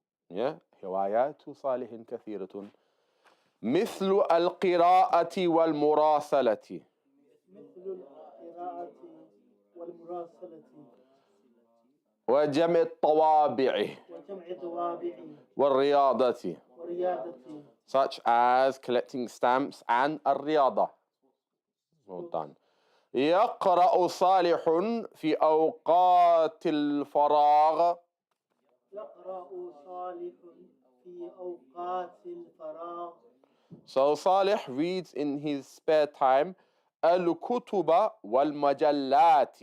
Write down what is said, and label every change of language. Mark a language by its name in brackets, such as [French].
[Arabic] Yeah? هوايات صالح كثيرة. مثل القراءة والمراسلة. مثل القراءة والمراسلة. وجمع الطوابع. وجمع الطوابع. والرياضة. والرياضة. [English] Such as collecting stamps and الرياضة. Well done. [Arabic] يقرأ صالح في أوقات الفراغ. يقرأ صالح في أوقات الفراغ. [English] So Salih reads in his spare time [Arabic] الكتب والمجلات.